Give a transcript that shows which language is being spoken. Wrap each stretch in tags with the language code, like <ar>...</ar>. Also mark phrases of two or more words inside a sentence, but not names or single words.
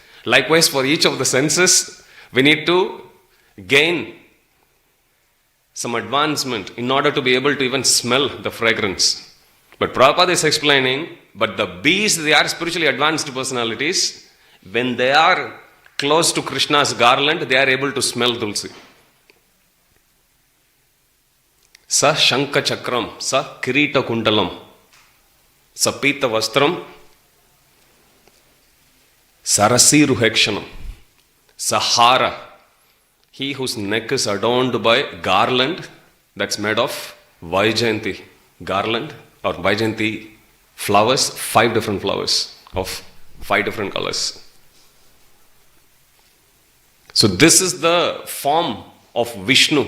<en>Likewise, for each of the senses, we need to gain some advancement in order to be able to even smell the fragrance. But Prabhupada is explaining, but the bees, they are spiritually advanced personalities. When they are close to Krishna's garland, they are able to smell Tulsi.</en> <sa>स शङ्ख चक्रं स किरीट कुण्डलं स पीत वस्त्रं सरसीरुहेक्षणम् स हार,</sa> <en>he whose neck is adorned by garland that's made of Vaijayanti garland or Vaijayanti flowers, 5 different flowers of 5 different colors. So this is the form of Vishnu.</en>